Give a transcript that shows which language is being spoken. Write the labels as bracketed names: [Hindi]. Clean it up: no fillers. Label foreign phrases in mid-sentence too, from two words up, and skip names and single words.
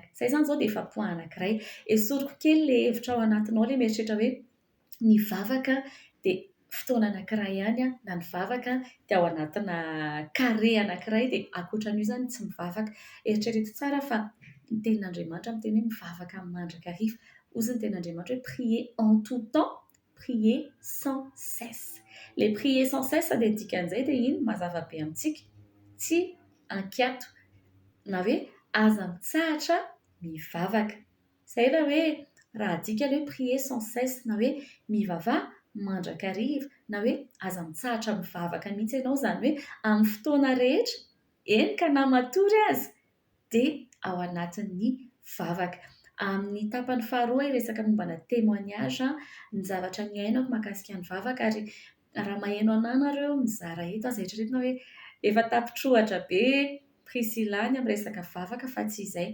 [Malagasy] Izay izany izao dia efa point anankiray. Esoriko kely ilay hevitra ao anatinao ilay mieritreritra hoe nivavaka dia fotoana anankiray ihany na nivavaka dia ao anatina carré anankiray dia ankoatran'io izany tsy mivavaka. Eritrereto tsara fa ny tenin'Andriamanitra miteny hoe mivavaka mandrakariva. Hozy ny tenin'Andriamanitra hoe [French] prier en tout temps, prier sans cesse. Les prier sans cesse [Malagasy] dia ny dikan'izay dia ino mazava be amintsika tsy ankiato na hoe aza mitsahatra mivavaka. Izay raha adika hoe [French] prier sans cesse [Malagasy] na hoe mivavaha mandrakariva na hoe aza mitsahatra mivavaka mihitsy ianao, izany hoe amin'ny fotoana rehetra eny ka na matory aza dia ao anatin'ny vavaka. Amin'ny tapany faharoa resaka mombana témoignage ny zavatra niainako mahakasika ny vavaka, ary raha maheno anahy nareo mizara eto aza eritreretina hoe efa tapitrohatra be Priscilla any amin'ny resaka vavaka fa tsy izay.